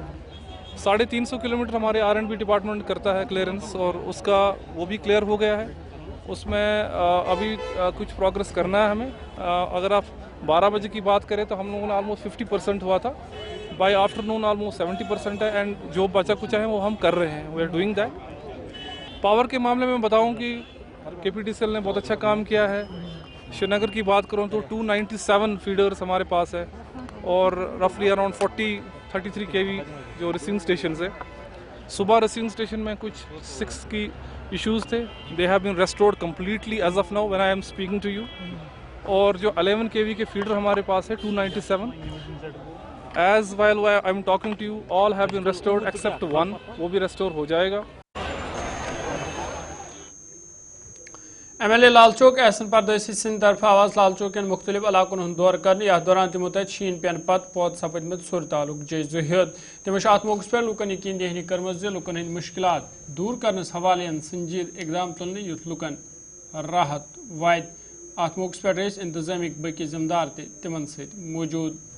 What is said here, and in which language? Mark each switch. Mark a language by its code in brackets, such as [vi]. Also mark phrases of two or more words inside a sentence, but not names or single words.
[ur] 350 کلومیٹر ہمارے [en] R and B department [ur] کرتا ہے کلیئرنس اور اس کا وہ بھی کلیئر ہو گیا ہے. اس میں ابھی کچھ پروگرس کرنا ہے ہمیں. اگر آپ 12 بجے کی بات کریں تو ہم لوگوں نے آلموسٹ 50% ہوا تھا. [en] by afternoon almost [ur] 70% ہے اینڈ جو بچا کچھ ہے وہ ہم کر رہے ہیں. [en] we are doing that. [ur] پاور کے معاملے میں بتاؤں کہ کے پی ٹی سی ایل نے بہت اچھا کام کیا ہے. شری نگر کی بات کروں تو 297 فیڈرز ہمارے پاس ہے اور [en] roughly around [ur] 33 کے وی جو [en] receiving stations [ur] ہیں. صبح [en] receiving station [ur] میں کچھ 6 کی ایشوز تھے. [en] they have been restored completely as of now when I'm speaking to you. [ur] اور جو 11 کے وی کے فیڈر ہمارے پاس ہے 297 [en] as while I'm talking to you all have been restored except [ur] 1. وہ بھی ریسٹور ہو جائے گا. [ks] ایم ایل اے لال چوک احسن پردیسی سند طرف آواز لال چوک کن مختلف علاقن ہند دور کرنے یتھ دوران تمو تت شین پین پتہ پود سپدمت صورتحال جائزہ ہیت. تمو ات موقع پہ لکن یقین دہانی کرمژ زِ لکن ہند مشکلات دور کرنس حوالہ سنجید اقدام تلنے یُتھ لکن راحت وات. ات موقع پہ انتظامیہ باقی ذمہ دار تمن ست موجود.